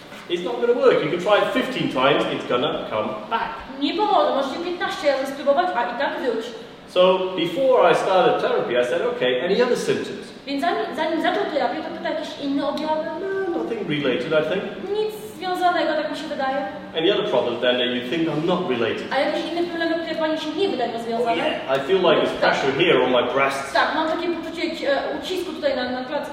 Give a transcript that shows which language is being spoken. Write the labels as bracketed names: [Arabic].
[English] It's not going to work. You can try it 15 times, it's going to come back. [Polish] Nie pomoże, możecie 15 razy spróbować, a i tak wróć. [English] So, before I started therapy, I said, okay, any other symptoms? [Polish] Więc zanim zaczął terapię, to pyta jakieś inne objawy? [English] No, nothing related, I think. [Polish] Nic związanego, tak mi się wydaje. [English] Any other problems then that you think are not related? [Polish] A jakieś inne problemy, które pani się nie wydają związane? [English] I feel like there's pressure here on my breasts. [Polish] Tak, mam takie poczucie ucisku tutaj na klatce